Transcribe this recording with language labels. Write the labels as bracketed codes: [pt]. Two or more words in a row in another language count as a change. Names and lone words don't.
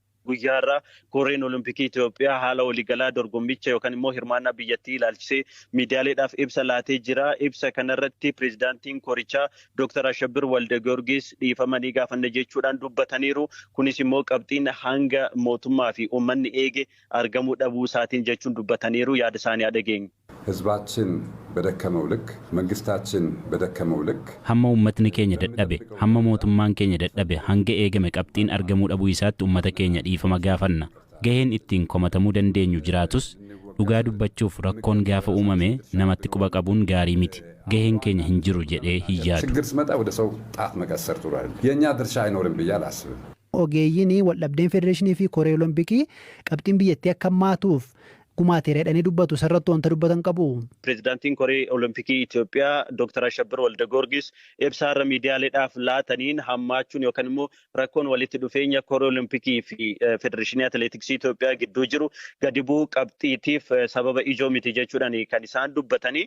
[om] guyyaarraa koreen Olompikii Itoophiyaa haala waliigalaa dorgommicha yookaan immoo hirmaannaa biyyattii ilaalchisee miidiyaaleedhaaf ibsa laatee jira. Ibsa kanarratti pirezidaantiin korichaa Dr. Ashabir Waldegiyoorgis dhiifamanii gaafanne jechuudhaan dubbataniiru. Kunis immoo qabxiin hanga mootummaa fi uummanni eege argamuu dhabuu isaatiin jechuun dubbataniiru. Yaada isaanii dhageenye. [am] ህዝባችን በደከመው ልክ መንግስታችን በደከመው ልክ [om] hamma uummatni keenya dadhabe hamma mootummaan keenya dadhabe hanga eegame qabxiin argamuu dhabuu isaatti uummata keenya dhiifama gaafanna. Gaheen ittiin komatamuu dandeenyu jiraatus dhugaa dubbachuuf rakkoon gaafa uumame namatti quba qabuun gaarii miti. Gaheen keenya hin jiru jedhee hin yaadu. [am] ችግር ሲመጣ ወደ ሰው ጣት መቀሰር ጥሩ አይደለም። የኛ ድርሻ አይኖርም ብዬ አላስብም። [om] ogeeyyiin waldhabdeen federeeshinii fi koree olompikii qabxiin biyyattii akka hammaatuuf gumaateeradhanii dubbatu sarratti wanta dubbatan qabu. Pirezidaantiin koree Olompikii Itoophiyaa Dr. Ashabir Waldegiyoorgis ibsaarra miidiyaaleedhaaf laataniin hammaachuun yookaan immoo rakkoon walitti dhufeenya koree Olompikii fi Federeeshinii Atileetiksii Itoophiyaa gidduu jiru gadi bu'uu qabxiitiif sababa ijoo miti jechuudhaan kan isaan dubbatanii.